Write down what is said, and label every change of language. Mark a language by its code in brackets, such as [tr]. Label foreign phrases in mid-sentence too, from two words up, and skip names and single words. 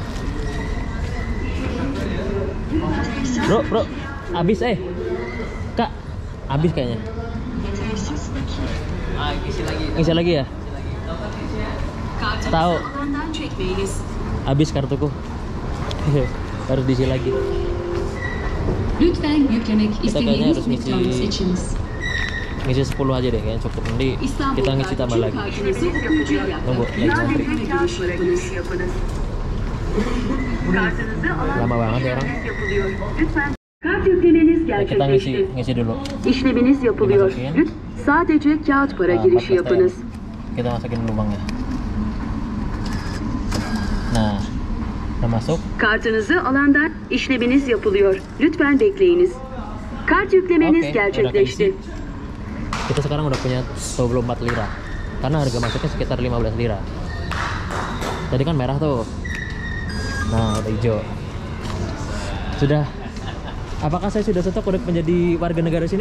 [id] Bro, abis Kak, abis kayaknya. Ngisi lagi ya? Tahu. Abis kartuku. Harus diisi lagi. [tr] Lütfen yüklemek [id] Kita kayaknya [tr] istediğiniz [id] harus [tr] miktarı [id] ngisi [tr] seçiniz. [id] 10 aja deh kayaknya cukup. Nanti kita ngisi tambah lagi. [tr] Kartınızı okuyucuya [id] Tunggu, [tr] yaklaştırın. [id] lagi [tr] Lütfen giriş yapınız. [id] Lama banget ya orang. [tr] Kart yüklemeniz [id] Ya, kita [tr] gerçekleşti. [id] ngisi dulu. [tr] İşleminiz yapılıyor. [id] Dimasukin. [tr] Sadece kağıt para [id] Nah, [tr] girişi 14 yapınız. [id] Kita masukin lubangnya. Nah, udah masuk. [tr] Kartınızı alandan işleminiz yapılıyor. Lütfen bekleyiniz. Kart yüklemeniz [id] Oke, [tr] gerçekleşti. [id] udah keisi. Kita sekarang udah punya 24 lira. Karena harga masuknya sekitar 15 lira. Tadi kan merah tuh. Nah, udah hijau. Sudah. Apakah saya sudah cocok untuk menjadi warga negara sini?